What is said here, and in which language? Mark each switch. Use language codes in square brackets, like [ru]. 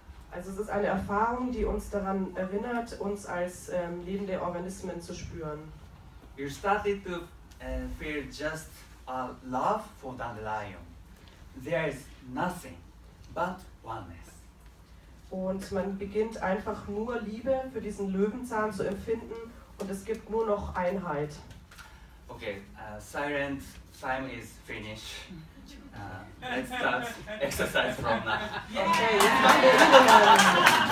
[de] Also es ist eine Erfahrung, die uns daran erinnert, uns als lebende Organismen zu spüren. [en] You started to feel just a love for dandelion. There is nothing but oneness. [de] Und man beginnt einfach nur Liebe für diesen Löwenzahn zu empfinden und es gibt nur noch Einheit. [en] Okay, silent time is finished. Let's start exercise from now. [de] Okay, jetzt machen wir Übungen.